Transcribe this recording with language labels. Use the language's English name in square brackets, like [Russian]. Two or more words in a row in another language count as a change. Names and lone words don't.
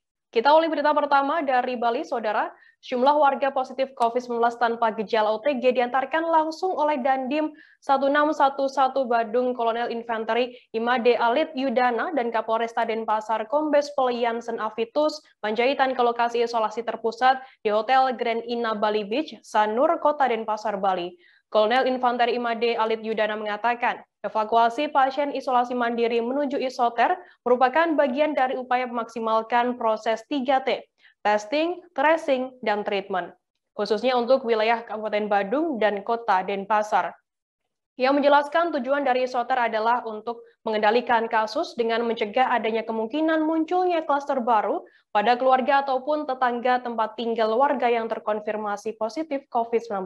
[Indonesian] Kita awali berita pertama dari Bali, Saudara. Jumlah warga positif COVID-19 tanpa gejala OTG diantarkan langsung oleh Dandim 1611 Badung Kolonel Infanteri Imade Alit Yudana dan Kapolresta Denpasar Kombes Pol Jansen Avitus Panjaitan ke lokasi isolasi terpusat di Hotel Grand Ina Bali Beach, Sanur, Kota Denpasar, Bali. Kolonel Infanteri Imade Alit Yudana mengatakan, evakuasi pasien isolasi mandiri menuju isoter merupakan bagian dari upaya memaksimalkan proses 3T, [English] testing, tracing, [Indonesian] dan treatment, khususnya untuk wilayah Kabupaten Badung dan Kota Denpasar. Ia menjelaskan tujuan dari isoter adalah untuk mengendalikan kasus dengan mencegah adanya kemungkinan munculnya klaster baru pada keluarga ataupun tetangga tempat tinggal warga yang terkonfirmasi positif COVID-19.